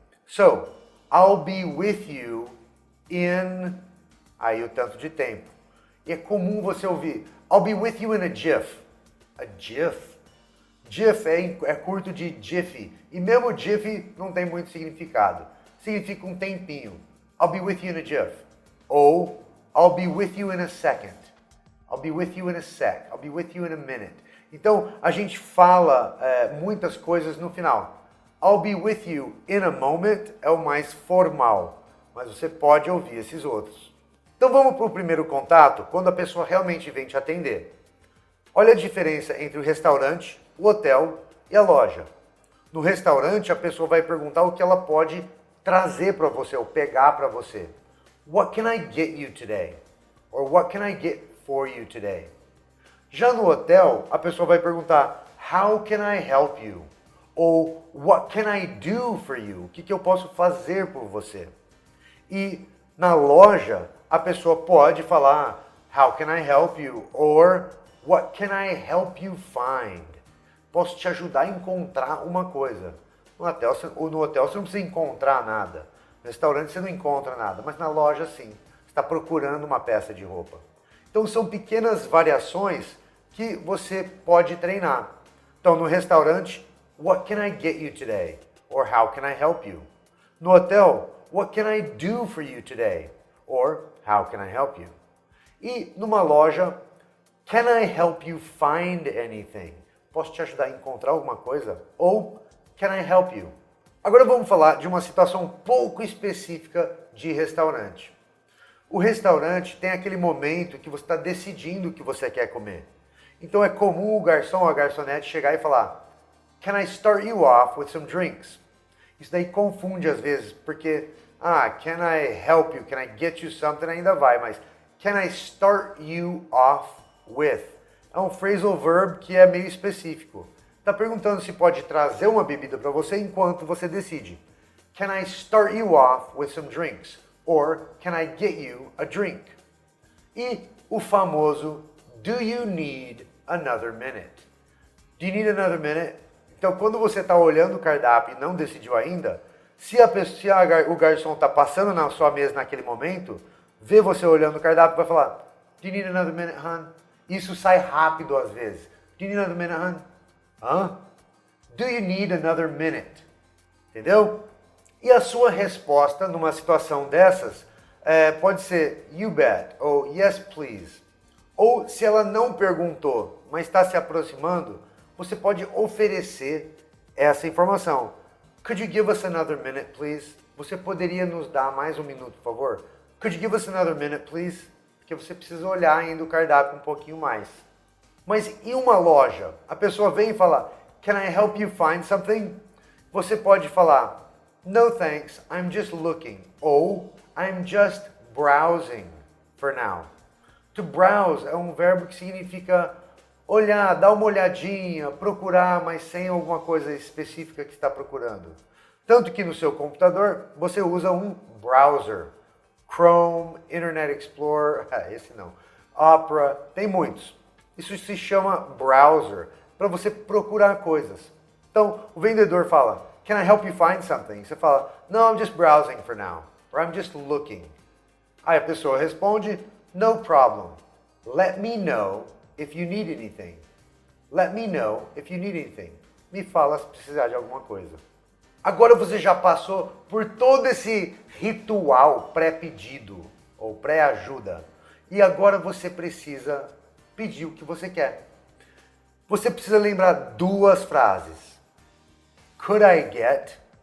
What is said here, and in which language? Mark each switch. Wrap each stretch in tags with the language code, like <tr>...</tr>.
<en>So, I'll be with you in...</en> <pt>Aí o tanto de tempo. E é comum você ouvir,</pt> <en>I'll be with you in a jiff. A jiff?</en> <pt>Jiff é curto de jiffy. E mesmo jiffy não tem muito significado. Significa um tempinho.</pt> <en>I'll be with you in a jiff.</en> <pt>Ou,</pt> <en>I'll be with you in a second. I'll be with you in a sec. I'll be with you in a minute.</en> <pt>Então, a gente fala muitas coisas no final.</pt> <en>I'll be with you in a moment</en> <pt>é o mais formal. Mas você pode ouvir esses outros. Então vamos para o primeiro contato, quando a pessoa realmente vem te atender. Olha a diferença entre o restaurante, o hotel e a loja. No restaurante, a pessoa vai perguntar o que ela pode trazer para você, ou pegar para você.</pt> <en>What can I get you today? Or what can I get for you today?</en> <pt>Já no hotel, a pessoa vai perguntar,</pt> <en>how can I help you?</en> <pt>Ou</pt> <en>what can I do for you?</en> <pt>O que eu posso fazer por você? E na loja, a pessoa pode falar,</pt> <en>how can I help you? Or what can I help you find?</en> <pt>Posso te ajudar a encontrar uma coisa. No hotel você não precisa encontrar nada. No restaurante você não encontra nada, mas na loja sim. Você está procurando uma peça de roupa. Então são pequenas variações que você pode treinar. Então no restaurante,</pt> <en>what can I get you today? Or how can I help you?</en> <pt>No hotel,</pt> <en>what can I do for you today? Or how can I help you?</en> <pt>E numa loja,</pt> <en>can I help you find anything?</en> <pt>Posso te ajudar a encontrar alguma coisa? Ou</pt> <en>can I help you?</en> <pt>Agora vamos falar de uma situação um pouco específica de restaurante. O restaurante tem aquele momento que você está decidindo o que você quer comer. Então é comum o garçom ou a garçonete chegar e falar,</pt> <en>can I start you off with some drinks?</en> <pt>Isso daí confunde às vezes, porque,</pt> <en>can I help you, can I get you something,</en> <pt>ainda vai, mas</pt> <en>can I start you off with?</en> <pt>É um phrasal verb que é meio específico. Está perguntando se pode trazer uma bebida para você enquanto você decide.</pt> <en>Can I start you off with some drinks? Or can I get you a drink? E o famoso, do you need another minute? Do you need another minute?</en> <pt>Então, quando você está olhando o cardápio e não decidiu ainda, se o garçom está passando na sua mesa naquele momento, vê você olhando o cardápio e vai falar,</pt> <en>do you need another minute, hon?</en> <pt>Isso sai rápido às vezes.</pt> <en>Do you need another minute, hon? Hã? Do you need another minute?</en> <pt>Entendeu? E a sua resposta numa situação dessas pode ser</pt> <en>you bet</en> <pt>ou</pt> <en>yes please.</en> <pt>Ou se ela não perguntou, mas está se aproximando, você pode oferecer essa informação.</pt> <en>Could you give us another minute, please?</en> <pt>Você poderia nos dar mais um minuto, por favor?</pt> <en>Could you give us another minute, please?</en> <pt>Porque você precisa olhar ainda o cardápio um pouquinho mais. Mas em uma loja, a pessoa vem e fala,</pt> <en>can I help you find something?</en> <pt>Você pode falar,</pt> <en>no thanks, I'm just looking. Ou, I'm just browsing for now. To browse</en> <pt>é um verbo que significa olhar, dar uma olhadinha, procurar, mas sem alguma coisa específica que está procurando. Tanto que no seu computador você usa um browser. Chrome, Internet Explorer, esse não, Opera, tem muitos. Isso se chama browser, para você procurar coisas. Então, o vendedor fala,</pt> <en>can I help you find something? Você fala, no, I'm just browsing for now, or I'm just looking.</en> <pt>Aí a pessoa responde,</pt> <en>no problem. Let me know if you need anything. Let me know if you need anything.</en> <pt>Me fala se precisar de alguma coisa. Agora você já passou por todo esse ritual pré-pedido ou pré-ajuda. E agora você precisa pedir o que você quer. Você precisa lembrar duas frases.</pt> <en>Could I get?</en>